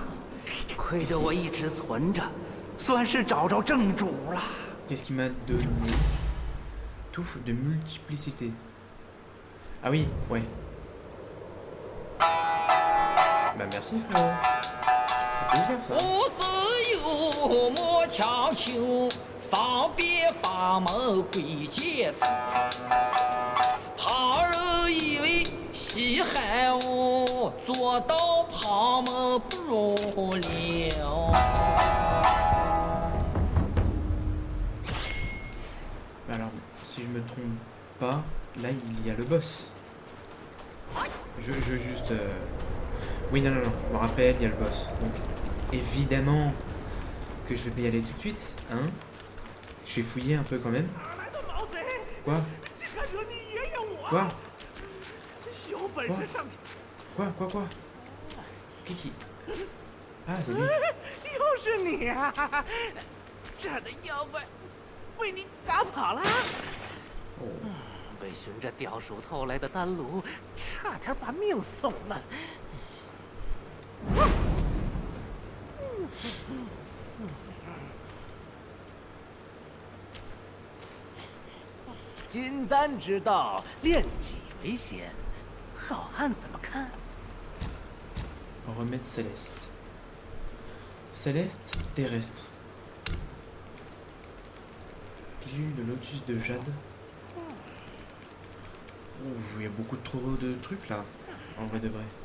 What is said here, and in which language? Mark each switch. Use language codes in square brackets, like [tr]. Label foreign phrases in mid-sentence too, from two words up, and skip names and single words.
[zh] 亏得我一直存着，算是找着正主了。 [fr] Qu'est-ce qu'il m'a donné? Touffe de multiplicité. Ah oui, ouais. Bah merci frérot. Ça fait plaisir ça. [zh] 无事有莫强求，方便法门归结仇。旁人以为稀罕我， 做到旁门不入了。 [fr] Alors, si je me trompe pas, là il y a le boss. Je juste... Oui, non, je me rappelle, il y a le boss. Donc, évidemment que je vais pas y aller tout de suite, hein. Je vais fouiller un peu quand même. Quoi? Quoi? Quoi? Kiki? Ah, c'est lui. [zh] 又是你啊！这儿的妖怪被你打跑了。为寻着雕鼠偷来的丹炉，差点把命送了。金丹之道，炼己为先。好汉怎么看？ [fr] Remède céleste. Céleste, terrestre. Pilule de lotus de jade. Ouh, il y a beaucoup trop de trucs là, en vrai de vrai.